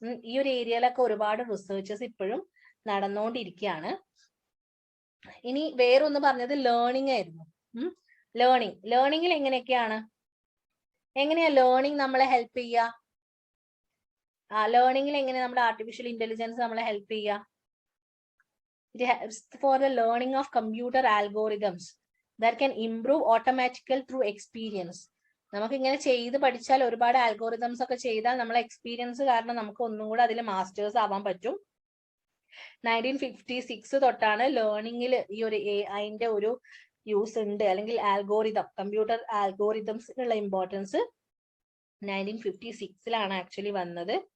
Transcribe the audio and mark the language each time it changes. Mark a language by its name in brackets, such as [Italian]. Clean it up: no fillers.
[Malayalam] ഈ ഒരു ഏരിയയിലൊക്കെ ഒരുപാട് റിസർച്ചസ് ഇപ്പോഴും നടന്നുകൊണ്ടിരിക്കുകയാണ്. ഇനി വേറൊന്ന് പറഞ്ഞത് ലേണിംഗ് ആയിരുന്നു. ലേണിംഗിൽ എങ്ങനെയൊക്കെയാണ്, എങ്ങനെയാ ലേണിംഗ് നമ്മളെ ഹെൽപ്പ് ചെയ്യുക? ലേണിംഗിൽ എങ്ങനെ നമ്മുടെ ആർട്ടിഫിഷ്യൽ ഇന്റലിജൻസ് നമ്മളെ ഹെൽപ്പ് ചെയ്യുക? [English] It helps for the learning of computer algorithms that can improve automatical through experience. [Malayalam] നമുക്ക് ഇങ്ങനെ ചെയ്ത് പഠിച്ചാൽ ഒരുപാട് ആൽഗോറിതംസ് ഒക്കെ ചെയ്താൽ നമ്മളെ എക്സ്പീരിയൻസ് കാരണം നമുക്ക് ഒന്നും കൂടെ അതിൽ മാസ്റ്റേഴ്സ് ആവാൻ പറ്റും. 1956 തൊട്ടാണ് ലേണിംഗിൽ ഈ ഒരു അതിന്റെ ഒരു യൂസ് ഉണ്ട്, അല്ലെങ്കിൽ ആൽഗോറിതം, കമ്പ്യൂട്ടർ ആൽഗോറിതംസിനുള്ള ഇമ്പോർട്ടൻസ് 1956 ആക്ച്വലി വന്നത്.